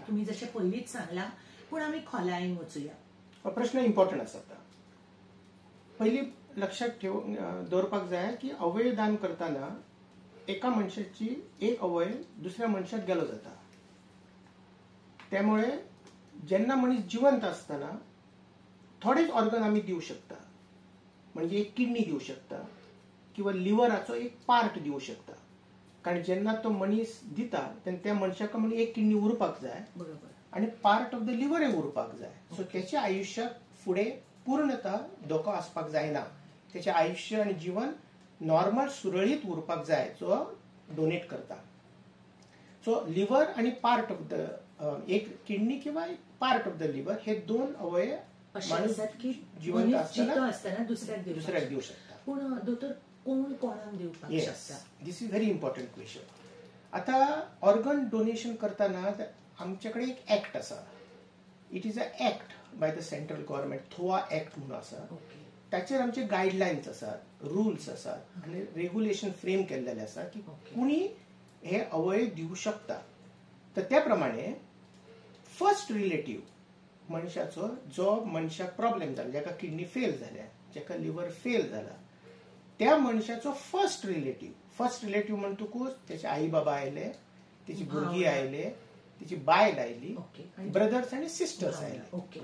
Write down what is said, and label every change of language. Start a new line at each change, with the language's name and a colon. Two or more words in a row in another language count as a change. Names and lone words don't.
Konkani: तुम्ही जशें पयलींच सांगला, पूण आमी खोलायेन वचूया. हो प्रश्न इम्पॉर्टंट आसा. पयली लक्षात दवरपाक जाय की अवयवदान करताना एका मनशाची एक अवयव दुसऱ्या मनशाक गेलो जाता.
Marathi: त्यामुळे जेन्ना मनीस जिवंत असताना थोडेच ऑर्गन आम्ही देऊ शकता. म्हणजे एक किडनी देऊ शकता किंवा लिव्हराचो एक पार्ट देऊ शकता.
Konkani: कारण जेन्ना तो मनीस दिता तेन्ना त्या मनशाक म्हणजे एक किडनी उरपाक जाय, बरोबर, आणि
English: part of the liver
Konkani: उरपाक जाय. सो त्याच्या आयुष्यात फुडें पूर्णतः धोको आसपाक जायना. त्याचे आयुष्य आणि जीवन नॉर्मल सुरळीत उरपाक जाय जो डोनेट करता.
Marathi: सो लिव्हर आणि
English: part of the
Marathi: एक किडनी किंवा
English: part of the liver
Marathi: हे दोन अवयव माणूस जिवंत असताना दुसऱ्याक देऊ शकता.
Konkani: पूण दोतोर कोण कोणाक दिवपाक शकता?
English: this is very important question.
Konkani: आता
English: organ donation
Konkani: करताना आमच्याकडे एक ऍक्ट आसा.
English: it is a act by the central government,
Konkani: थोआ ऍक्ट म्हणून आसा. त्याचेर आमचे गायडलायन्स असतात, रूल्स असतात आणि रेग्युलेशन फ्रेम केलेले आसा की कुणी हे अवयव दिवू शकता. तर त्या प्रमाणे
English: first relative
Konkani: मनशाचो जो मनशाक प्रॉब्लेम जाला, ज्याका किडनी फेल झाल्या, ज्याका लिव्हर फेल झाला, त्या मनशाचो
English: first relative
Konkani: म्हणतकूच त्याचे आई बाबा आयले, त्याची भुरगीं आयले, त्याची बायल आयली, ब्रदर्स आणि सिस्टर्स आयले.